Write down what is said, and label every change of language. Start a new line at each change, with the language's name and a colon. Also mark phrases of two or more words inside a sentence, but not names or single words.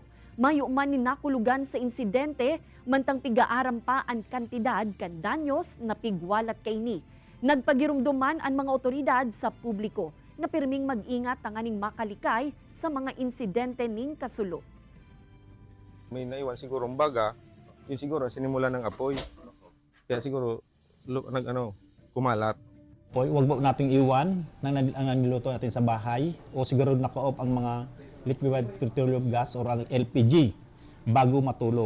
Bikol: Mayo man ni nakulugan sa insidente mantang pigaaram pa ang kantidad kan danyos na pigwalat kaini. Nagpagirumduman ang mga otoridad sa publiko na pirming mag-ingat tanganing makalikay sa mga insidente ning kasulo.
Filipino: May naiwan siguro ang baga, yun siguro sinimula ng apoy. Kaya siguro kumalat. Huwag nating iwan ang niluto natin sa bahay o siguro naka-off ang mga
English: liquefied petroleum gas
Filipino: o ang LPG bago matulog.